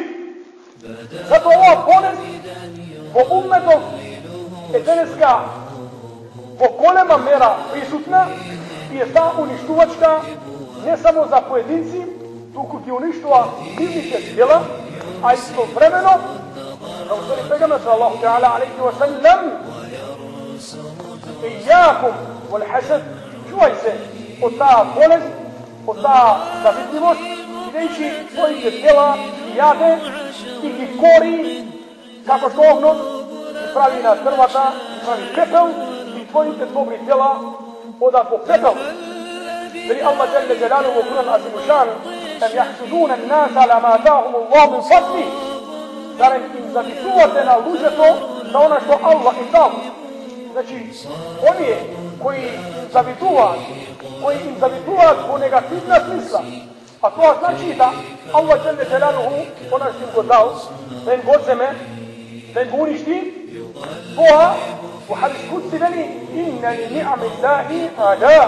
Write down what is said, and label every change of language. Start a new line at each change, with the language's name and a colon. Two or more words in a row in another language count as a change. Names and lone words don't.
Macedonian: Затоа оваа болест во умметот е денеска во голема мера присутна и е таа уништувачка не само за поединци, туку ги уништува нивните дела, а истовремено, како што пегаме
Arabic: صلى الله تعالى عليه وسلم: "إياكم والحسد",
Macedonian: чувај се од таа болест, од таа завидливост, бидејќи своите дела ги јаде и ги кори, како што огнот ги прави на дрвата прави пепел и твоите добри дела одат во пепел. Вели Аллах
Arabic: جل جلاله
Macedonian: во Куран азимушан:
Arabic: "أم يحسدون الناس على ما آتاهم الله من فضله."
Macedonian: Зарем им завидувате на луѓето за она што Аллах им дал. Значи, оние кои им завидуваат во негативна смисла, а тоа значи да Аллах
Arabic: جل جلاله
Macedonian: она што им го дал, да им го земе, да им го уништи, тоа во
Arabic: حديث قدسي
Macedonian: вели:
Arabic: "إن لنعم الله أعداء."